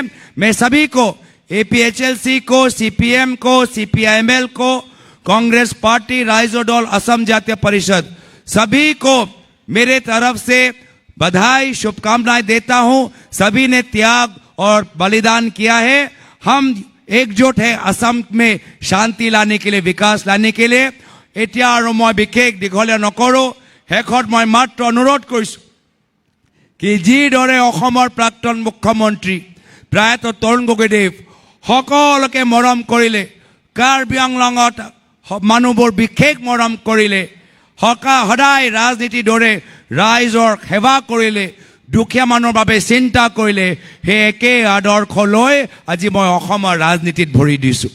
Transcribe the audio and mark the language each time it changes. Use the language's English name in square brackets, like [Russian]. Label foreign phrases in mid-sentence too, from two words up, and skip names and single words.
[Hindi] मैं सभी को, APHLC को, CPM को, CPIML को, कांग्रेस पार्टी, राइजो दल, असम जातीय परिषद, सभी को मेरे तरफ से बधाई, शुभकामनाएं देता हूं। सभी ने त्याग और बलिदान किया है। हम एकजुट है असम में शांति लाने के लिए, विकास लाने के लिए। [Assamese] এতিয়া আৰু মই বিশেষ দীঘলীয়া নকৰোঁ, শেষত মই মাত্ৰ অনুৰোধ কৰিছোঁ কি যিদৰে অসমৰ প্ৰাক্তন মুখ্যমন্ত্ৰী প্ৰয়াত তৰুণ গগৈদেৱ সকলোকে মৰম কৰিলে, কাৰ্বি আংলঙত মানুহবোৰ বিশেষ মৰম কৰিলে, সদায় ৰাজনীতিৰ দৰে ৰাইজৰ সেৱা কৰিলে, দুখীয়া মানুহৰ বাবে চিন্তা কৰিলে, সেই একে আদৰ্শ লৈ আজি মই অসমৰ ৰাজনীতিত ভৰি দিছোঁ।